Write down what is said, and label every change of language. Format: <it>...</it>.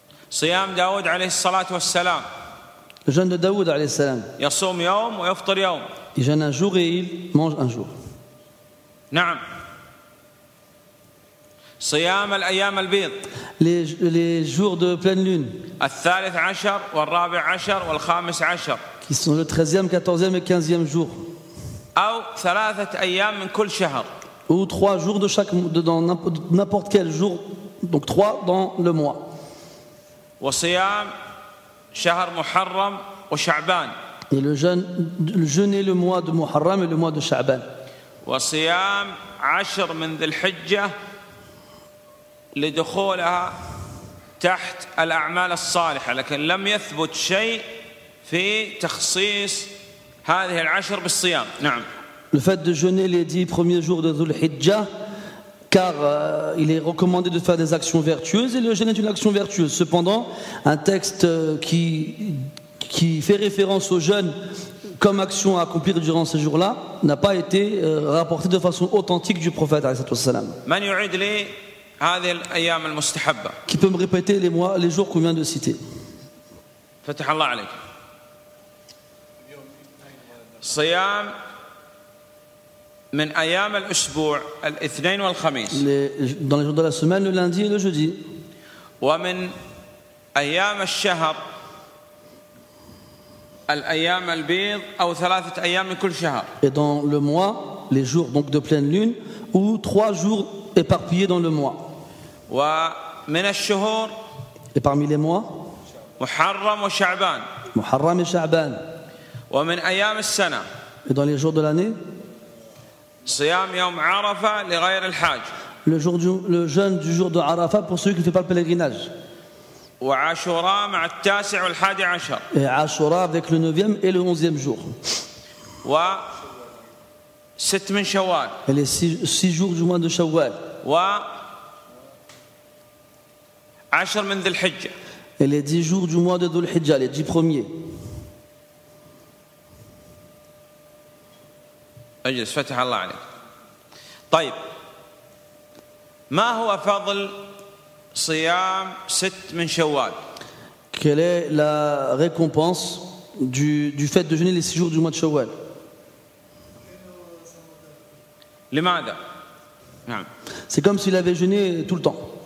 <ar>صيام داود عليه الصلاة والسلام.</ar> <fr>Le jeûne de Daoud</fr> <ar>alayhi salam. يصوم يوم ويفطر يوم.</ar> <fr>Il jeûne un jour et il mange un jour.</fr> <ar>نعم. صيام الأيام البيض.</ar> <fr>Les jours de pleine lune.</fr> <ar>الثالث عشر والرابع عشر والخامس عشر.</ar> <fr>Qui sont le 13e, 14e et 15e jour.</fr> <ar>أو 3 أيام من كل شهر.</ar> <fr>Ou 3 jours de chaque, dans n'importe quel jour. Donc 3 dans le mois.</fr> <ar>وصيام شهر محرم وشعبان.</ar> <fr>Et le jeûner le mois de Muharram et le mois de Sha'ban.</fr> <ar>وصيام 10 من ذي الحجة لدخولها تحت الأعمال الصالحة، لكن لم يثبت شيء في تخصيص هذه العشر بالصيام. نعم.</ar> <fr>Le fait de jeûner les 10 premiers jours de Dhul Hijjah, car il est recommandé de faire des actions vertueuses et le jeûne est une action vertueuse. Cependant, un texte qui fait référence au jeûne comme action à accomplir durant ces jours-là n'a pas été rapporté de façon authentique du prophète</fr> <ar>alayhi salam. من يعيد لي هذه الأيام المستحبة؟</ar> <fr>Qui peut me répéter les jours qu'on vient de citer?</fr> <ar>فتح الله عليك. صيام من أيام الأسبوع الاثنين والخميس.</ar> <fr>Dans les jours de la semaine, le lundi et le jeudi.</fr> <ar>ومن أيام الشهر الأيام البيض أو 3 أيام من كل شهر.</ar> <fr>Et dans le mois, les jours donc de pleine lune, ou 3 jours éparpillés dans le mois.</fr> <ar>ومن الشهور.</ar> <fr>Et parmi les mois,</fr> <ar>محرم وشعبان.</ar> <fr>Muharram et Sha'ban.</fr> <ar>ومن أيام السنة.</ar> <fr>Et dans les jours de l'année,</fr> <ar>صيام يوم عرفة لغير الحاج.</ar> <fr>le jeûne du jour de Arafat pour celui qui ne fait pas le pèlerinage.</fr> <ar>وعاشوراء مع التاسع والحادي عشر.</ar> <fr>Et Ashura avec le 9e et le 11e jour.</fr> <ar>و6 من شوال.</ar> <fr>Et les 6 jours du mois de Shawwal.</fr> <ar>و10 من ذي الحجة.</ar> <fr>Et les 10 jours du mois de Dhul Hijjah, les 10 premiers.</fr> <ar>اجلس فتح الله عليك. طيب ما هو فضل صيام 6 من شوال؟</ar> <fr>Quelle est la récompense du fait de jeûner les 6 jours du mois de Shawwal?</fr> <ar>لماذا؟ نعم.</ar> <fr>C'est comme s'il avait jeûné tout le temps.</fr>